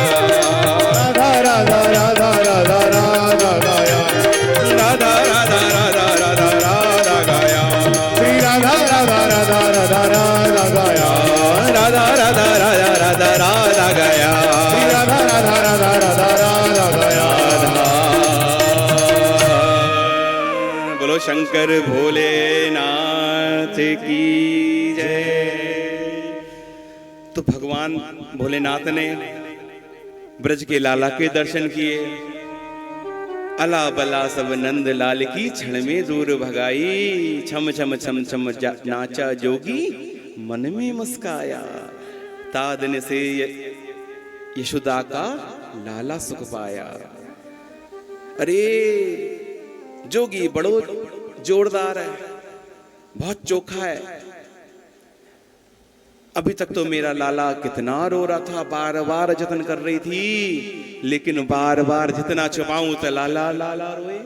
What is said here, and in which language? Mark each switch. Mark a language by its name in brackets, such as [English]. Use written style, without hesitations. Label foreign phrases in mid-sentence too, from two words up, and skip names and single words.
[Hindi] राधा राधा राधा राधा राधा गाया। राधा राधा राधा राधा राधा गाया, श्री राधा राधा राधा राधा राधा गाया। राधा राधा राधा राधा राधा गाया, श्री राधा राधा राधा राधा राधा गाया। बोलो शंकर भोलेनाथ की जय। तो भगवान भोलेनाथ ने ब्रज के लाला के दर्शन किए। अला बला सब नंद लाल की क्षण में दूर भगाई। छम छम छम छम नाचा जोगी मन में मुस्काया। तादन से यशोदा का लाला सुख पाया। अरे जोगी बड़ो जोरदार है, बहुत चोखा है। अभी तक तो मेरा लाला कितना रो रहा था, बार बार जतन कर रही थी, लेकिन बार बार जितना छुपाऊं तो लाला लाला रोए।